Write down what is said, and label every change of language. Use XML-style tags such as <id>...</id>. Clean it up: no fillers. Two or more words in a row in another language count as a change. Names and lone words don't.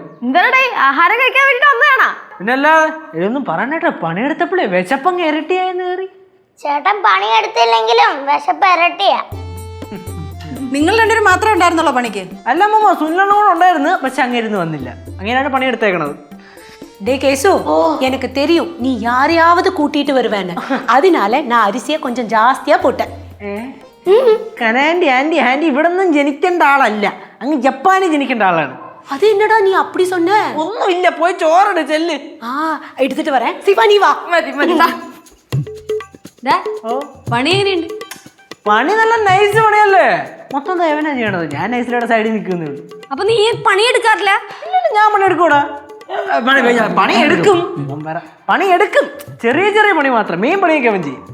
<ml>എന്താടേ ആഹാരം കഴിക്കാൻ വേണ്ടിട്ട് വന്നതാണാ? പിന്നല്ലാതെ ഇതൊന്നും പറയണ്ടേ. പണിയെടുത്തപ്പോഴേ വിശപ്പങ്ങ് ഇരട്ടിയായെന്ന് കയറി. ചേട്ടൻ പണിയെടുത്തില്ലെങ്കിലും വിശപ്പ് ഇരട്ടിയാ. നിങ്ങൾ രണ്ടുപേരും മാത്രമേ ഉണ്ടായിരുന്നുള്ളൂ പണിക്ക്? അല്ല അമ്മ, സുനിലണ്ണോട് ഉണ്ടായിരുന്നു. പക്ഷെ അങ്ങേരുന്ന് വന്നില്ല. അങ്ങനെയാണ് പണിയെടുത്തേക്കണത്.</ml> <ta>டே கேசு, எனக்கு தெரியும் நீ யாரையாவது கூட்டிட்டு வருவேன்னு. அதனால நான் அரிசியை கொஞ்சம் ஜாஸ்தியா போட்டேன்.</ta> <ml>കനാൻഡി ആൻഡി ഇവിടെ നിന്നും ജനിക്കേണ്ട ആളല്ല, അങ്ങ് ജപ്പാനിൽ ജനിക്കേണ്ട ആളാണ്.</ml> <ta>அது என்னடா நீ அப்படி சொன்ன?</ta> <ml>ഒന്നുമില്ല, പോയി ചോറിട് ചെല്ല്.</ml> <ta>ஆ எடுத்துட்டு வரேன். சிவா நீ வா.</ta> <ml>മതി മതി ദാ, പണി എങ്ങനെയുണ്ട്? പണി നല്ല നൈസ് പണിയല്ലേ? മൊത്തം എവനാ ചെയ്യണത്? ഞാൻ നൈസിലൂടെ സൈഡിൽ നിൽക്കുന്നേ ഉള്ളൂ. അപ്പൊ നീ പണിയെടുക്കാറില്ല? ഞാൻ പണി എടുക്കൂടാ. പണി എടുക്കും, പണി എടുക്കും. ചെറിയ ചെറിയ പണി മാത്രം, മെയിൻ പണിയൊക്കെ അവൻ ചെയ്യും.</ml>